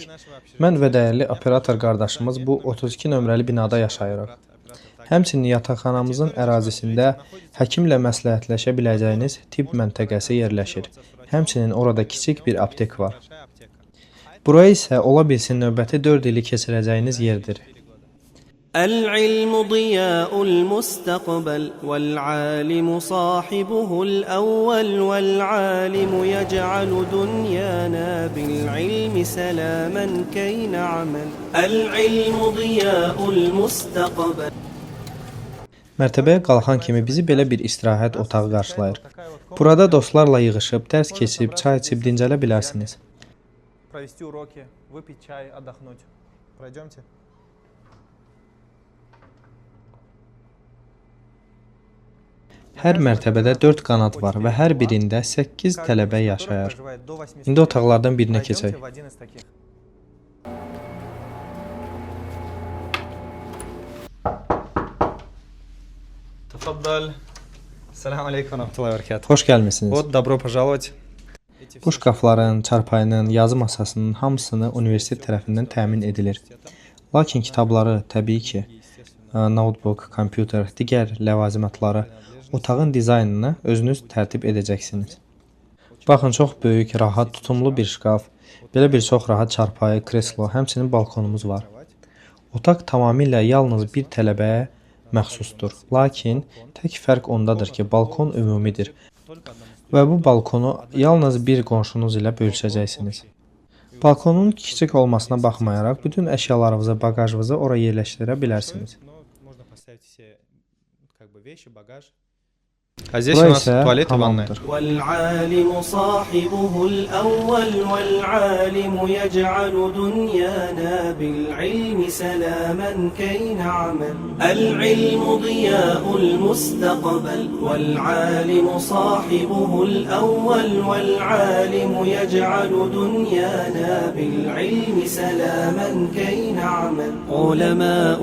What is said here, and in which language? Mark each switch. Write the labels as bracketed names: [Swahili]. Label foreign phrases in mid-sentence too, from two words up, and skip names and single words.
[Azerbaijani] Mən və dəyərli operator qardaşımız bu 32 nömrəli binada yaşayırıq. Həmçinin yataqxanamızın ərazisində həkimlə məsləhətləşə biləcəyiniz tibb məntəqəsi yerləşir. Həmçinin orada kiçik bir aptek var. Buraya isə ola bilsin növbəti 4 ili keçirəcəyiniz yerdir. [Arabic] العلم ضياء المستقبل والعالم صاحبه الأول والعالم يجعل دنيانا بالعلم سلاما كي نعمل العلم ضياء المستقبل [Azerbaijani] Mərtəbəyə qalxan kimi bizi belə bir istirahət otağı qarşılayır. Burada dostlarla yığışıb, dərs keçib, çay içib dincələ bilərsiniz. [Russian] Провести уроки, выпить чай, отдохнуть. Пройдемте. [Azerbaijani] Hər mərtəbədə 4 qanat var və hər birində 8 tələbə yaşayır. İndi otaqlardan birinə keçək. Tafadal. [Arabic] سلام عليكم ورحمة الله وبركاته. [Azerbaijani] Xoş gəlmisiniz. [Russian] Вот, добро пожаловать. [Azerbaijani] Bu şkafların, çarpayının, yazı masasının hamısını universitet tərəfindən təmin edilir. Lakin kitabları, təbii ki, notebook, kompüter, digər ləvazimatları, otağın dizaynını özünüz tərtib edəcəksiniz. Baxın, çox böyük, rahat, tutumlu bir şkaf, belə bir çox rahat çarpayı, kreslo, həmçinin balkonumuz var. Otaq tamamilə yalnız bir tələbəyə məxsusdur. Lakin tək fərq ondadır ki, balkon ümumidir və bu balkonu yalnız bir qonşunuz ilə bölüşəcəksiniz. Balkonun kiçik olmasına baxmayaraq, bütün əşyalarınızı, bagajınızı ora yerləşdirə bilərsiniz. [Russian] А здесь у [Azerbaijani] Burası [Russian] нас [Azerbaijani] isə [Russian] туалет и ванная. [Azerbaijani] hamamdır. [Arabic] والعالم صاحبه الأول والعالم يجعل دنيانا بالعلم سلاما كي نعمل العلم ضياء المستقبل والعالم صاحبه الأول والعالم يجعل دنيانا بالعلم سلاما كي نعمل علماء